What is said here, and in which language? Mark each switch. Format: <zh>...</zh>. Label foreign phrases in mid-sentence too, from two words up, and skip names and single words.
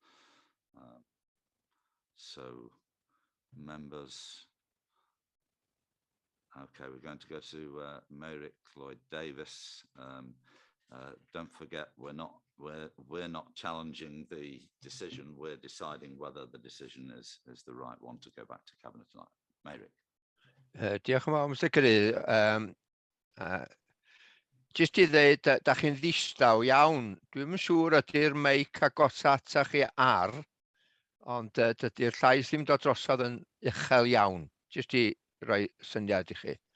<en>So members, okay, we're going to go to Merrick Lloyd Davis. Don't forget, we're not challenging the decision. We're deciding whether the decision is the right one to go back to Cabinet tonight. Merrick.</en> <cy>Diolch yn fawr, Mr Cadeirydd. Jyst i ddweud, da chi'n ddistaw iawn. Dwi'n yn siŵr ydy'r meic agosach chi ar, ond dydy'r llais ddim dod drosodd yn uchel iawn. Jyst i roi syniad i chi.</cy>